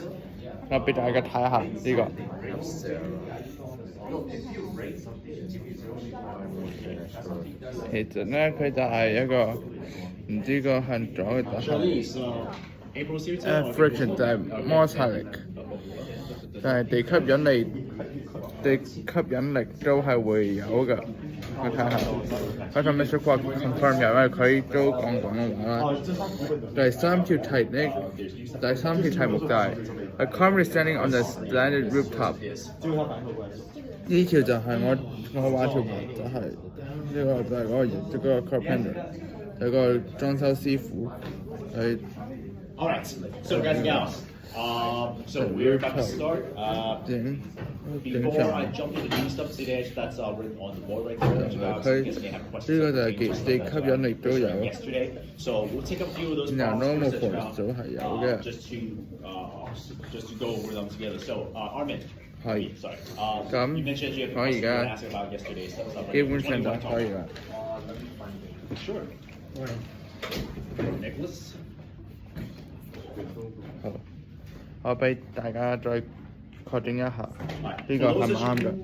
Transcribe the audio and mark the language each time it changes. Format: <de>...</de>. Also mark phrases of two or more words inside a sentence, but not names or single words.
<yue>我俾大家睇下呢個。其實咧，佢就係一個唔知個向左嘅就係friction 就係摩擦力，但係地吸引力都係會有嘅。我睇下，我同 Mr. Kwok confirm 因為佢都講廣東話啦。第三條題目就係</yue> <en>a carpenter standing on the slanted rooftop。</en> <yue>呢條就係我畫條圖，就係呢個就係嗰個 carpenter， 有個裝修師傅佢。</yue> <en>Alright, so guys and gals, so we're about to start. Before I jump into doing stuff today, that's written on the board right there. You guys may have questions.</en> <yue>呢個就係地吸引力都有。</yue> <en>Yesterday, so we'll take a few of those normal processes force</en> <yue>都係有嘅。</yue> <en>just to go over them together. So Armin.</en> <yue>係。</yue> <en>Sorry.</en> <yue>咁我而家基本上就可以啦。</yue> <en>Sure. Nicholas.</en> <yue>好，我俾大家再確定一下，呢個係咪啱嘅？</yue>